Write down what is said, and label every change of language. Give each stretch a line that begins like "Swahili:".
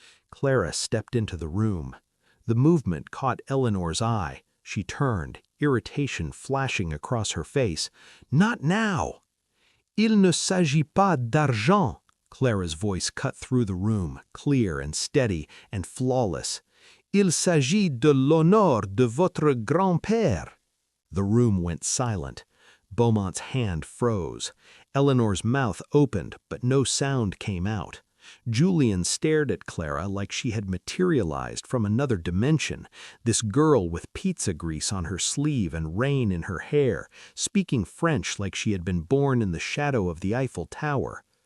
English: Clara stepped into the room. The movement caught Eleanor's eye. She turned, irritation flashing across her face. Not now!
French: Il ne s'agit pas d'argent.
English: Clara's voice cut through the room, clear and steady and flawless.
French: Il s'agit de l'honneur de votre grand-père.
English: The room went silent. Beaumont's hand froze. Eleanor's mouth opened, but no sound came out. Julian stared at Clara like she had materialized from another dimension, this girl with pizza grease on her sleeve and rain in her hair, speaking French like she had been born in the shadow of the Eiffel Tower.